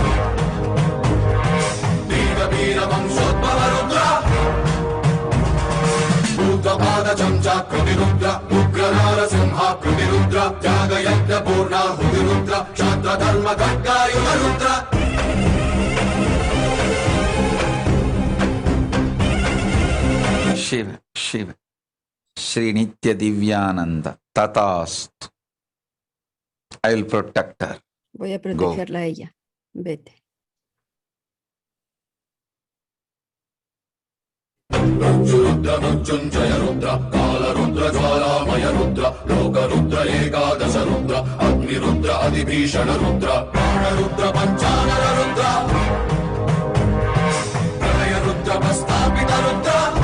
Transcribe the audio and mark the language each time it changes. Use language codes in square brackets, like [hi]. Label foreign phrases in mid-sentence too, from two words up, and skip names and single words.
[sa] वीर वंशोद्भव रुद्र भूतपाद चमचाकृति रुद्र उग्र नारसिंहाकृति रुद्र त्यागयज्ञ पूर्णाहुति रुद्र क्षात्र धर्म खड्गायुध रुद्र शिव शिव श्री नित्य दिव्यानंद तथास्तु. [en] I will protect her. [es] Voy a protegerla a ella. Vete. [sa] रुद्र मृत्युंजय रुद्र काल रुद्र ज्वालामय रुद्र लोक रुद्र एकादश रुद्र अग्नि रुद्र अधिभीषण रुद्र प्राण रुद्र पंचानन रुद्र प्रलय रुद्र प्रस्थापित रुद्र